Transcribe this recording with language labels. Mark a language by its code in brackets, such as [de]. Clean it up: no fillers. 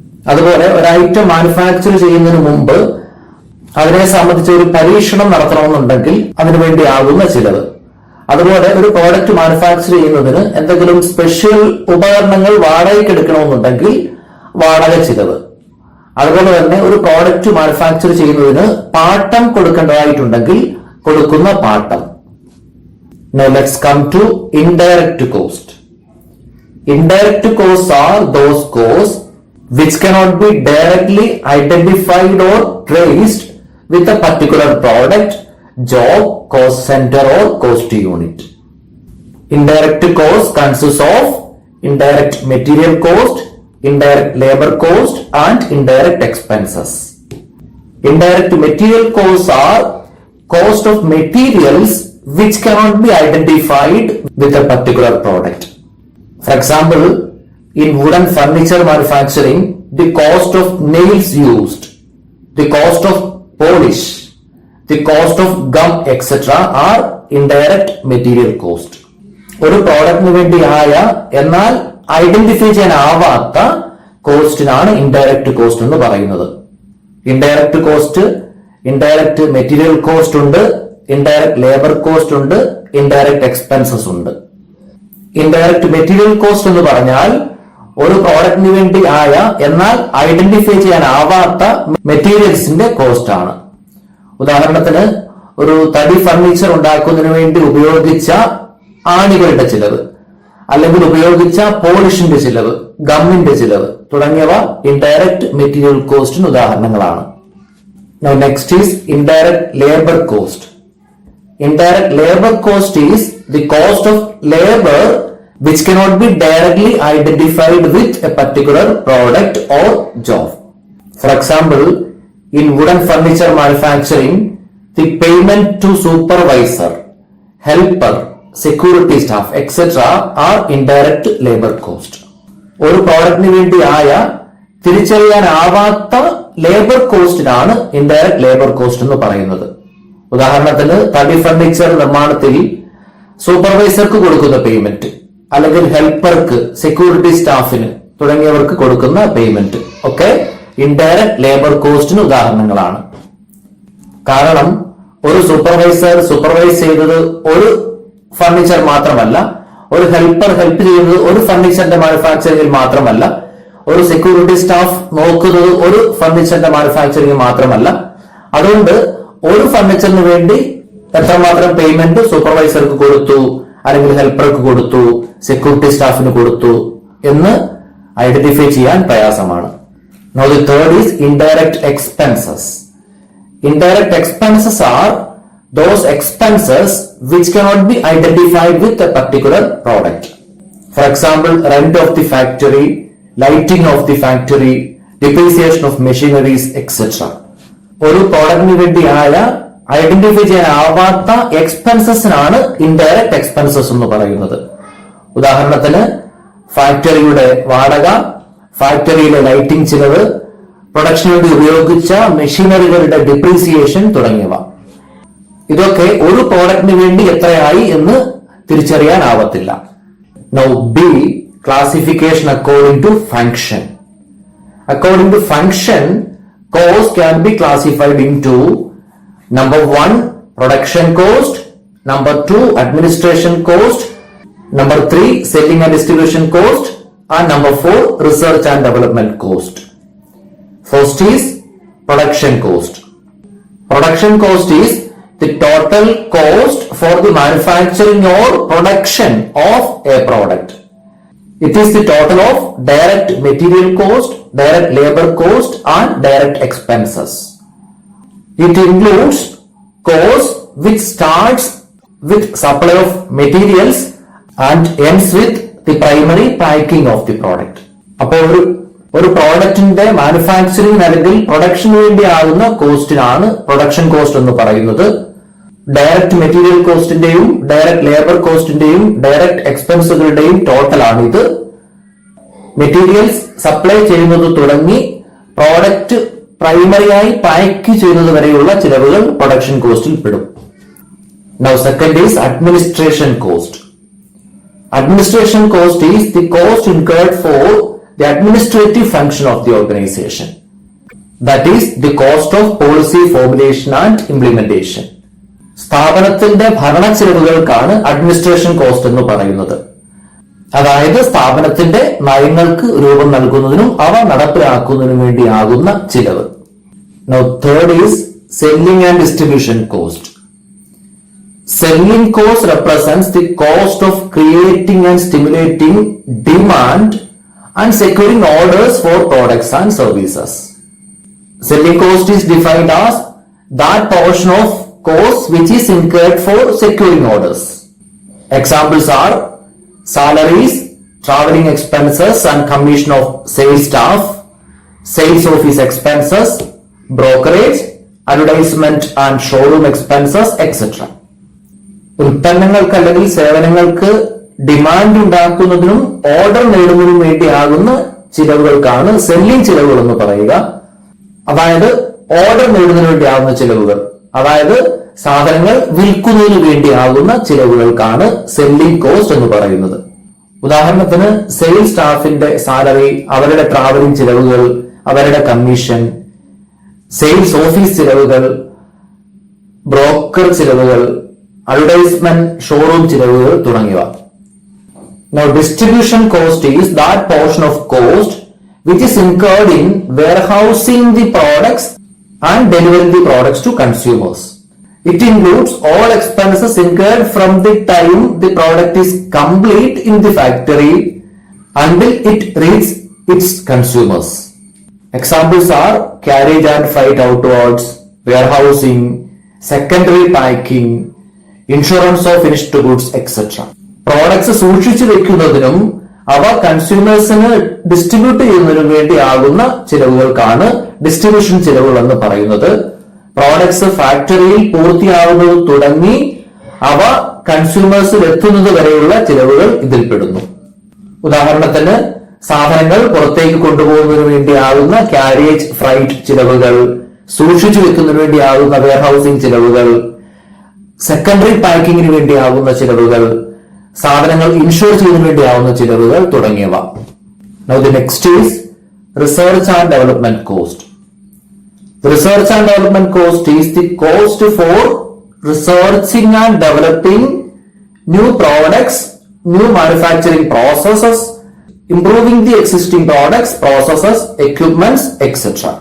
[ml] അതുപോലെ ഒരു item manufacture ചെയ്യുന്നതിന് മുമ്പ് അതിനെ സംബന്ധിച്ച് ഒരു പരീക്ഷണം നടത്തണമെന്നുണ്ടെങ്കിൽ അതിനു വേണ്ടിയാകുന്ന ചിലവ്. അതുപോലെ ഒരു പ്രോഡക്റ്റ് മാനുഫാക്ചർ ചെയ്യുന്നതിന് എന്തെങ്കിലും സ്പെഷ്യൽ ഉപകരണങ്ങൾ വാടകയ്ക്ക് എടുക്കണമെന്നുണ്ടെങ്കിൽ വാടക ചിലവ്. അതുപോലെ തന്നെ ഒരു പ്രോഡക്റ്റ് മാനുഫാക്ചർ ചെയ്യുന്നതിന് പാട്ടം കൊടുക്കേണ്ടതായിട്ടുണ്ടെങ്കിൽ കൊടുക്കുന്ന പാട്ടം. [en] Now let's come to indirect cost. Indirect costs are those costs which cannot be directly identified or traced with a particular product, job, cost center or cost unit. Indirect cost consists of indirect material cost, indirect labor cost and indirect expenses. Indirect material costs are cost of materials which cannot be identified with a particular product. For example, in wooden furniture manufacturing, the cost of nails used, the cost of polish, the cost of gum, etc. are indirect material cost. [ml] ഒരു പ്രോഡക്റ്റിന് വേണ്ടി ആയ എന്നാൽ identify ചെയ്യാനാവാത്ത കോസ്റ്റിനാണ് indirect cost എന്ന് പറയുന്നത്. Indirect cost, indirect material cost ഉണ്ട്, indirect labour cost ഉണ്ട്, indirect expenses ഉണ്ട്. Indirect material cost എന്ന് പറഞ്ഞാൽ ഒരു പ്രോഡക്റ്റിന് വേണ്ടി ആയ എന്നാൽ ഐഡന്റിഫൈ ചെയ്യാനാവാത്ത മെറ്റീരിയൽസിന്റെ കോസ്റ്റ് ആണ്. ഉദാഹരണത്തിന് ഒരു തടി ഫർണിച്ചർ ഉണ്ടാക്കുന്നതിന് വേണ്ടി ഉപയോഗിച്ച ആണികളുടെ ചിലവ്, അല്ലെങ്കിൽ ഉപയോഗിച്ച പോളിഷിന്റെ ചിലവ്, ഗമ്മിന്റെ ചിലവ് തുടങ്ങിയവ ഇൻഡയറക്റ്റ് മെറ്റീരിയൽ കോസ്റ്റിന് ഉദാഹരണങ്ങളാണ്. [en] Now next is indirect labor cost. Indirect labor cost is the cost of labor which cannot be directly identified with a particular product or job. For example, in wooden furniture manufacturing, the payment to supervisor, helper, security staff, etc. are indirect labor cost. [ml] ഒരു പ്രോഡക്റ്റിന് വേണ്ടി ആയ തിരിച്ചറിയാനാവാത്ത labour കോസ്റ്റിനാണ് indirect labour cost എന്ന് പറയുന്നത്. ഉദാഹരണത്തിന് തടി furniture നിർമ്മാണത്തിൽ സൂപ്പർവൈസർക്ക് കൊടുക്കുന്ന payment, അല്ലെങ്കിൽ ഹെൽപ്പർക്ക്, സെക്യൂരിറ്റി സ്റ്റാഫിന് തുടങ്ങിയവർക്ക് കൊടുക്കുന്ന പേയ്മെന്റ് ഒക്കെ ഇൻഡയറക്റ്റ് ലേബർ കോസ്റ്റിന് ഉദാഹരണങ്ങളാണ്. കാരണം ഒരു സൂപ്പർവൈസർ സൂപ്പർവൈസ് ചെയ്തത് ഒരു ഫർണിച്ചർ മാത്രമല്ല, ഒരു ഹെൽപ്പർ ഹെൽപ്പ് ചെയ്യുന്നത് ഒരു ഫർണിച്ചറിന്റെ മാനുഫാക്ചറിംഗിൽ മാത്രമല്ല, ഒരു സെക്യൂരിറ്റി സ്റ്റാഫ് നോക്കുന്നത് ഒരു ഫർണിച്ചറിന്റെ മാനുഫാക്ചറിംഗ് മാത്രമല്ല. അതുകൊണ്ട് ഒരു ഫർണിച്ചറിന് വേണ്ടി എത്രമാത്രം പേയ്മെന്റ് സൂപ്പർവൈസർക്ക് കൊടുത്തു, അല്ലെങ്കിൽ ഹെൽപ്പർക്ക് കൊടുത്തു, സെക്യൂരിറ്റി സ്റ്റാഫിന് കൊടുത്തു എന്ന് ഐഡന്റിഫൈ ചെയ്യാൻ പ്രയാസമാണ്. [en] Now the third is indirect expenses. Indirect expenses are those expenses which cannot be identified with a particular product. For example, rent of the factory, lighting of the factory, depreciation of machineries, etc. [ml] ഒരു പ്രോഡക്റ്റിന് വേണ്ടിയായ identify ചെയ്യാനാവാത്ത എക്സ്പെൻസസിനാണ് indirect expenses എന്ന് പറയുന്നത്. ഉദാഹരണത്തിന് ഫാക്ടറിയുടെ വാടക, ഫാക്ടറിയിലെ lighting ചിലവ്, production വേണ്ടി ഉപയോഗിച്ച മെഷീനറികളുടെ depreciation തുടങ്ങിയവ. ഇതൊക്കെ ഒരു പ്രോഡക്റ്റിന് വേണ്ടി എത്രയായി എന്ന് തിരിച്ചറിയാനാവത്തില്ല. [en] Now B, classification according to function. According to function, cost can be classified into number 1, production cost, number 2, administration cost, number 3, selling and distribution cost, and number 4, research and development cost. First is production cost. Production cost is the total cost for the manufacturing or production of a product. It is the total of direct material cost, direct labor cost, and direct expenses. It includes cost which starts with supply of materials and ends with the primary packing of the product. [ml] അപ്പോൾ ഒരു പ്രോഡക്റ്റിന്റെ manufacturing അല്ലെങ്കിൽ production വേണ്ടി ആകുന്ന കോസ്റ്റിനാണ് production cost എന്ന് പറയുന്നത്. Direct material കോസ്റ്റിന്റെയും direct labour കോസ്റ്റിന്റെയും direct എക്സ്പെൻസുകളുടെയും ടോട്ടലാണ് ഇത്. Materials supply ചെയ്യുന്നത് തുടങ്ങി പ്രോഡക്റ്റ് പ്രൈമറിയായി പാക്ക് ചെയ്യുന്നത് വരെയുള്ള ചിലവുകൾ പ്രൊഡക്ഷൻ കോസ്റ്റിൽ പെടും. [en] Now second is administration cost. Administration cost is the cost incurred for the administrative function of the organization. That is the cost of policy formulation and implementation. [ml] സ്ഥാപനത്തിന്റെ ഭരണ ചെലവുകൾക്കാണ് administration cost എന്ന് പറയുന്നത്. അതായത് സ്ഥാപനത്തിന്റെ നയങ്ങൾക്ക് രൂപം നൽകുന്നതിനും അവ നടപ്പിലാക്കുന്നതിനും വേണ്ടിയാകുന്ന ചിലവ്. [en] Now third is selling and distribution cost. Selling cost represents the cost of creating and stimulating demand and securing orders for products and services. Selling cost is defined as that portion of cost which is incurred for securing orders. Examples are salaries, traveling expenses and commission of sales staff, sales office expenses, brokerage, advertisement and showroom expenses, etc. [ml] ഉൽപ്പന്നങ്ങൾക്ക് അല്ലെങ്കിൽ സേവനങ്ങൾക്ക് demand ഉണ്ടാക്കുന്നതിനും order നേടുന്നതിനും വേണ്ടിയാകുന്ന ചിലവുകൾക്കാണ് selling ചിലവുകൾ എന്ന് പറയുക. അതായത് order നേടുന്നതിന് വേണ്ടിയാകുന്ന ചിലവുകൾ, അതായത് സാധനങ്ങൾ വിൽക്കുന്നതിന് വേണ്ടിയാകുന്ന ചിലവുകൾക്കാണ് സെല്ലിംഗ് കോസ്റ്റ് എന്ന് പറയുന്നത്. ഉദാഹരണത്തിന് സെയിൽസ് സ്റ്റാഫിന്റെ സാലറി, അവരുടെ ട്രാവലിംഗ് ചിലവുകൾ, അവരുടെ കമ്മീഷൻ, സെയിൽസ് ഓഫീസ് ചിലവുകൾ, ബ്രോക്കർ ചിലവുകൾ, അഡ്വർടൈസ്മെന്റ്, ഷോറൂം ചിലവുകൾ തുടങ്ങിയവ. [en] Now distribution cost is that portion of cost which is incurred in warehousing the products and delivering the products to consumers. It includes all expenses incurred from the time the product is complete in the factory until it reaches its consumers. Examples are carriage and freight outwards, warehousing, secondary packing, insurance of finished goods etcetera. [ml] Products സൂക്ഷിച്ചു വെക്കുന്നതിനും അവ കൺസ്യൂമേഴ്സിന് distribute ചെയ്യുന്നതിനും വേണ്ടിയാകുന്ന ചിലവുകൾക്കാണ് distribution ചിലവുകൾ എന്ന് പറയുന്നത്. Products ഫാക്ടറിയിൽ പൂർത്തിയാകുന്നത് തുടങ്ങി അവ കൺസ്യൂമേഴ്സിൽ എത്തുന്നത് വരെയുള്ള ചിലവുകൾ ഇതിൽപ്പെടുന്നു. ഉദാഹരണത്തിന് സാധനങ്ങൾ പുറത്തേക്ക് കൊണ്ടുപോകുന്നതിന് വേണ്ടിയാകുന്ന ക്യാരിയേജ് ഫ്രൈറ്റ് ചിലവുകൾ, സൂക്ഷിച്ചു വെക്കുന്നതിന് വേണ്ടിയാകുന്ന വെയർഹൌസിംഗ് ചിലവുകൾ, സെക്കൻഡറി പാക്കിങ്ങിന് വേണ്ടിയാകുന്ന ചിലവുകൾ, സാധനങ്ങൾ ഇൻഷുർ ചെയ്യുന്നതിന് വേണ്ടിയാവുന്ന ചിലവുകൾ തുടങ്ങിയവ. [en] Now the next is research and development cost. The research and development cost is the cost for researching and developing new products, new manufacturing processes, improving the existing products, processes, equipments, etc.